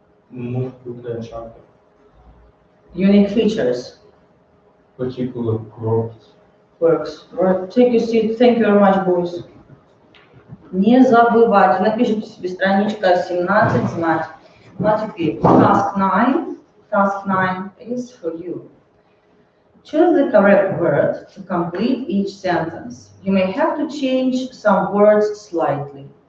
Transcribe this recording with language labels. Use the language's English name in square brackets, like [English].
[English] Move quickly and sharply. Unique features. Particular groups. Works. Right. Take your seat. Thank you very much, boys. [Russian] Не забывайте. Напишите себе страничка 17 знать. Ну а теперь task 9. [English] Task 9 is for you. Choose the correct word to complete each sentence. You may have to change some words slightly.